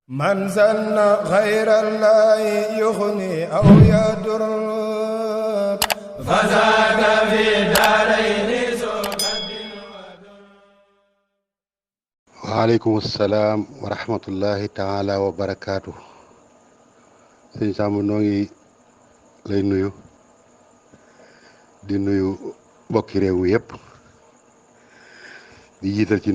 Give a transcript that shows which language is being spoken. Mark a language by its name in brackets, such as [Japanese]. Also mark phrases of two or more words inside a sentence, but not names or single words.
[Arabic] من زن غير الله يغني أو يضر فزاد في دارين سكب ودر. وعليكم السلام ورحمة الله تعالى وبركاته. [Wolof] sëñ Samb noo ngi lay nuyu di nuyu mbokki réew mi yëpp di jiital ci